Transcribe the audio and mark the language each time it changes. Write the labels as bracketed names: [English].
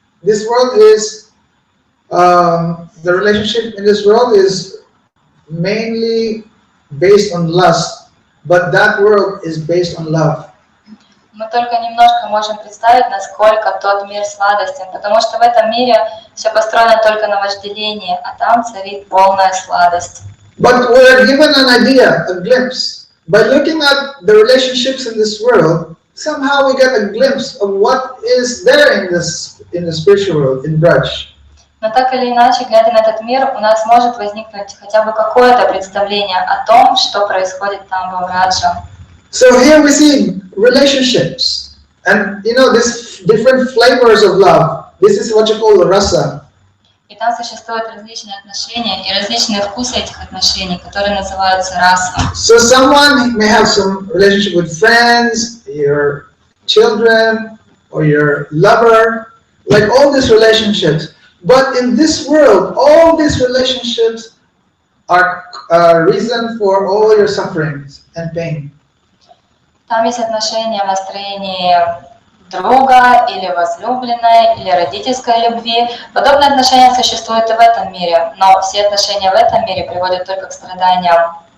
[English] This world is, the relationship in this world is mainly based on lust, but that world is based on love. [Russian] Мы только немножко можем представить, насколько тот мир сладостен, потому что в этом мире все построено только на вожделении, а там царит полная сладость. [English] But we are given an idea, a glimpse. By looking at the relationships in this world, somehow we get a glimpse of what is there in the spiritual world, in Braj. [Russian] Но так или иначе, глядя на этот мир, у нас может возникнуть хотя бы какое-то представление о том, что происходит там в Раджа. [English] So here we see relationships, and you know, this different flavors of love. This is what you call rasa. [Russian] И там существуют различные отношения и различные вкусы этих отношений, которые называются раса. [English] So someone may have some relationship with friends, your children, or your lover, like all these relationships. But in this world, all these relationships are a reason for all your sufferings and pain. [Russian] Там есть отношения в настроении друга или возлюбленной, или родительской любви. Подобные отношения существуют и в этом мире, но все отношения в этом мире приводят только к страданиям.